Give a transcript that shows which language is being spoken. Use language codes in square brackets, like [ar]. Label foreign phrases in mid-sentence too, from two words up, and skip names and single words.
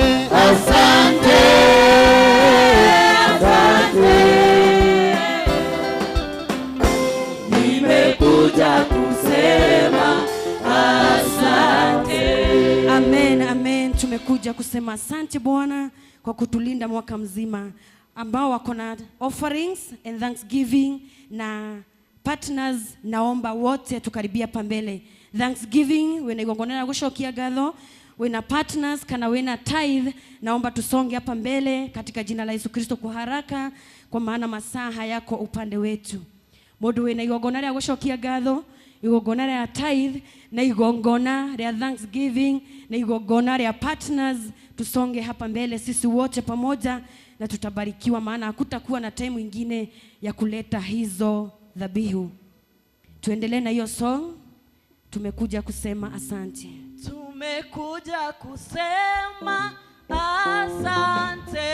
[sw] Asante. Asante. Nimekuja kusema asante. Amen, amen. Tumekuja kusema asante Bwana kwa kutulinda mwaka mzima. Ambao wako na [en] offerings and thanksgiving [sw] na partners, naomba wote tukaribia pambele. [ki] Thanksgiving wena igongonera gushokia gatho, wena partners kana wena tithe, [sw] naomba tusonge hapa mbele katika jina la Yesu Kristo kwa haraka, kwa maana masaa hayako upande wetu. [ki] Mundu wena igongonera gushokia gatho, igongona ya tithe na igongona ya thanksgiving na igongona ya partners, [sw] tusonge hapa mbele sisi wote pamoja na tutabarikiwa, maana hakutakuwa na time nyingine ya kuleta hizo dhabihu. Tuendelee na hiyo song. Tumekuja kusema asante. Tumekuja kusema asante.